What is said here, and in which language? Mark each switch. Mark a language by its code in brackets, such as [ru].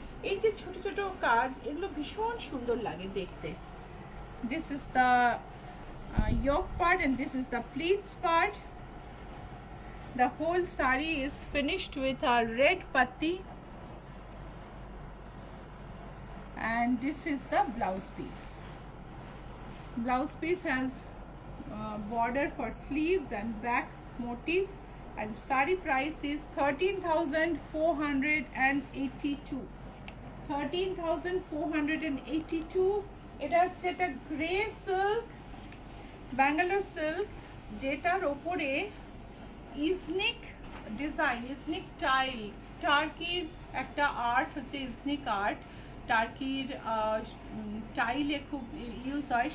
[bn] এই যে ছোট ছোট কাজ, এগুলো ভীষণ সুন্দর লাগে দেখতে। [en] This is the yoke part and this is the pleats part. The whole sari is finished with a red patti, and this is the blouse piece. Blouse piece has border for sleeves and back motif, and sari price is 13,482. 13,482. [bn] এটা হচ্ছে একটা grey silk, Bangalore silk, যেটার ওপরে Iznik design, Iznik tile, টার্কির একটা art হচ্ছে Iznik art. টার্কির টাইলে খুব use হয়।